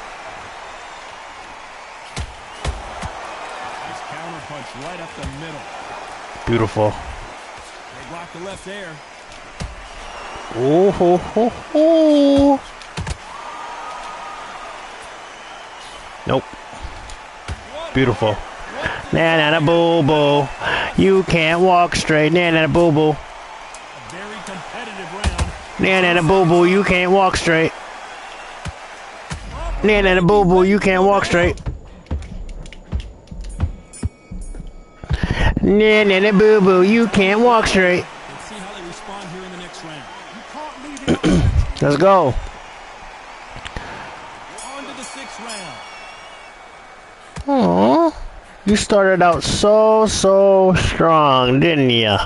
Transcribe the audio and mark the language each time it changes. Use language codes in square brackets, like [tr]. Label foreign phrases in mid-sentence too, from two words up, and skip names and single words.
[en] Nice counter punch right up the middle. Beautiful. They block the left there. Ooh, hoo, hoo, hoo. Nope. Beautiful. Na na na boo boo. You can't walk straight. Na na na boo boo. A very competitive round. Na na na boo boo. You can't walk straight. Na na na boo boo. You can't walk straight. Na na na boo boo. You can't walk straight. Let's see how they respond here in the next round. You can't lead it. Let's go. On to the 6th round. Aww. You started out so strong, didn't ya?